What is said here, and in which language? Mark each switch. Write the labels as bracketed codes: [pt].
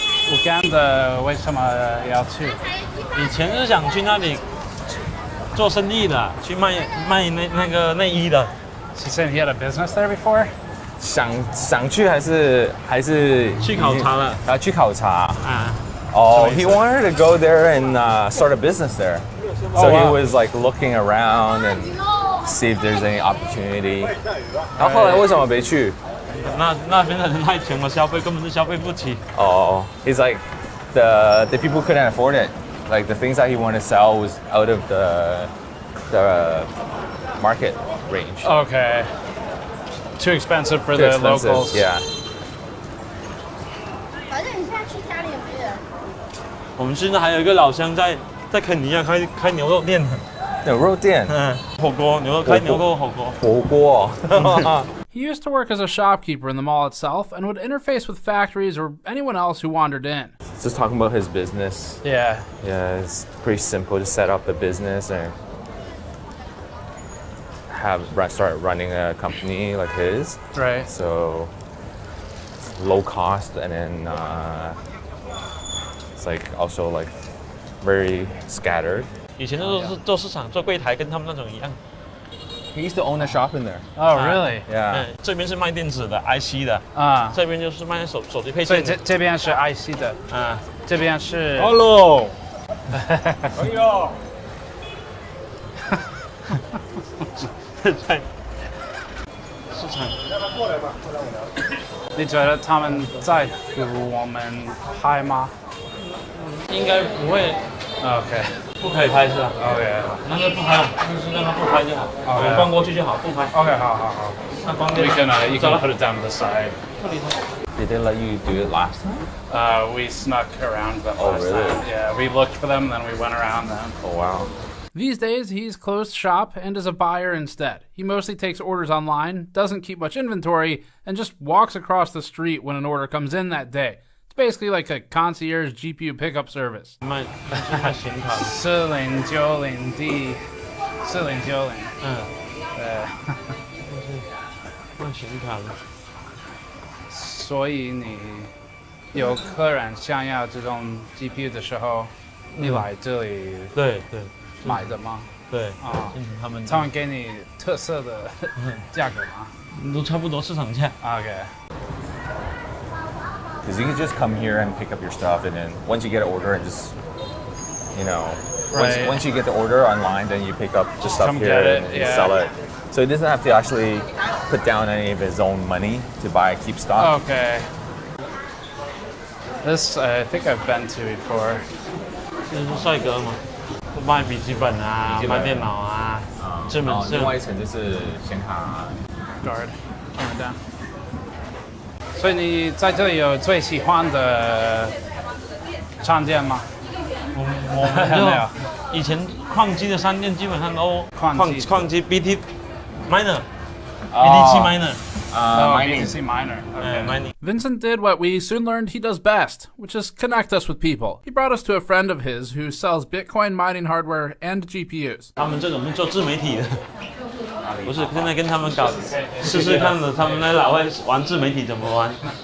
[zh] Uganda 为什么要去？以前是想去那里做生意的，去卖那个内衣的。 [en] He said he had a business there before. [zh] 想去还是去考察了？去考察。 [en] He wanted to go there and start a business there. So he was like looking around and see if there's any opportunity. [zh] 然后后来为什么没去？那边的人太穷了，消费根本是消费不起。 [en] He's like the people couldn't afford it. Like the things that he wanted to sell was out of the market range. Okay. Too expensive for the locals. Yeah. [zh] 反正你现在去家里有没有人？我们现在还有一个老乡在肯尼亚开牛肉店的。牛肉店。火锅，牛肉火锅。火锅。 [en] He used to work as a shopkeeper in the mall itself and would interface with factories or anyone else who wandered in. Just talking about his business. Yeah. Yeah, it's pretty simple. Just set up a business and start running a company like his. Right. So low cost, and then it's like also like very scattered. [zh] 以前都是做市场做柜台，跟他们那种一样。 [en] He used to own a shop in there. Oh, really? Yeah. [zh] 这边是卖电子的 IC 的这边就是卖手机配件的。所以这边是 IC 的这边是。 [en] Hello。 [zh] 哎呦。在市场。你觉得他们在乎我们拍吗？应该不会。 [en] OK。 [zh] 不可以拍是吧 [en] ？OK。 [zh] 那就不拍，就是让他不拍就好。我们逛过去就好，不拍。 OK， 好。那关掉。 [en] You can put it down to the side. Did they let you do it last time? We snuck around them last time. Yeah, we looked for them, then we went around them. Oh, wow. These days, he's closed shop and is a buyer instead. He mostly takes orders online, doesn't keep much inventory, and just walks across the street when an order comes in that day. It's basically like a concierge GPU pickup service. [zh] 卖显卡 4090D 4090 卖显卡的。所以你有客人想要这种 GPU 的时候，你来这里对买的吗？对他们给你特色的价格吗？都差不多市场价。 [en] Okay. Because you can just come here and pick up your stuff, and then once you get an order and just, once you get the order online, then you pick up the stuff here and sell it. So he doesn't have to actually put down any of his own money to keep stock. Okay. This I think I've been to before. [zh] 这是帅哥嘛，卖笔记本啊，卖电脑啊，另外一层就是显卡 [en] guard， turn it down。 [zh] 所以你在这里有最喜欢的商店吗？我就以前矿机的商店基本上都矿机 BT miner。 [en] BTC miner. BTC miner. Okay. Mining. Vincent did what we soon learned he does best, which is connect us with people. He brought us to a friend of his who sells Bitcoin mining hardware and GPUs. [zh] 他们这种是做自媒体的，不是现在跟他们搞试试看的，他们那老外玩自媒体怎么玩。